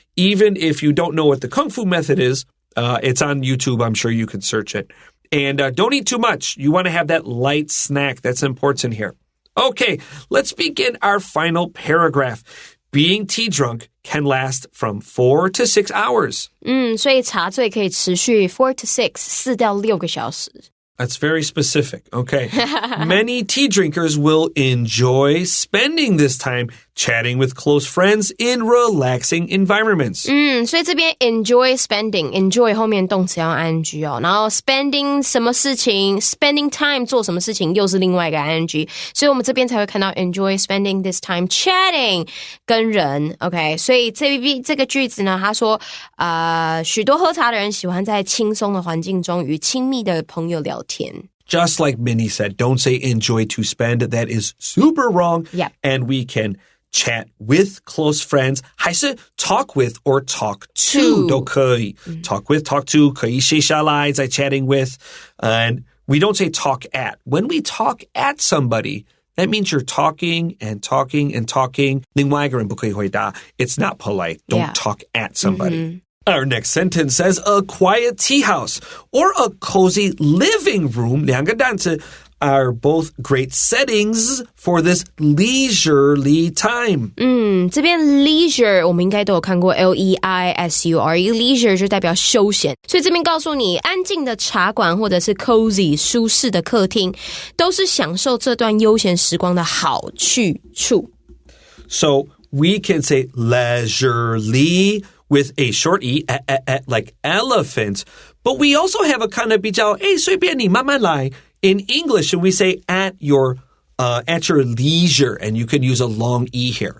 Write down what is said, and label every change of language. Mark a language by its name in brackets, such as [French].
[English] Even if you don't know what the Kung Fu method is, it's on YouTube. I'm sure you can search it. And don't eat too much. You want to have that light snack. That's important here. Okay, let's begin our final paragraph. Being tea drunk can last from 4 to 6 hours. [Chinese] 所以茶醉可以持续 [English] 4 to 6, [Chinese] 4到6个小时。 [English] That's very specific. Okay. Many tea drinkers will enjoy spending this time chatting with close friends in relaxing environments. [Chinese] 所以这边 [English] enjoy spending, [Chinese] enjoy 后面动词要 ing 哦，然后 spending 什么事情 [English] spending time [Chinese] 做什么事情又是另外一个 ing， 所以我们这边才会看到 [English] enjoy spending this time chatting [Chinese] 跟人 OK， 所以这个句子呢，他说许多喝茶的人喜欢在轻松的环境中与亲密的朋友聊天。 [English] Just like Minnie said, don't say enjoy to spend. That is super wrong. Yeah. And we can chat with close friends, [Chinese] 还是 [English] talk with or talk to [Chinese] 都可以。 [English] Talk with, talk to, [Chinese] 可以写下来在 [English] chatting with. And we don't say talk at. When we talk at somebody, that means you're talking and talking and talking. [Chinese] 另外一个人不可以回答. [English] It's not polite. Don't talk at somebody. Our next sentence says a quiet tea house or a cozy living room, [Chinese] 两个单词 [English] are both great settings for this leisurely time. [Chinese] 这边 leisure 我们应该都有看过 L-E-I-S-U-R-E leisure 就代表休闲，所以这边告诉你安静的茶馆或者是 cozy 舒适的客厅都是享受这段悠闲时光的好去处。 [English] So we can say leisurely with a short E, like elephant. But we also have a kind of [Chinese] 比较随便你慢慢来 [English] in English, and we say at your leisure, and you can use a long E here.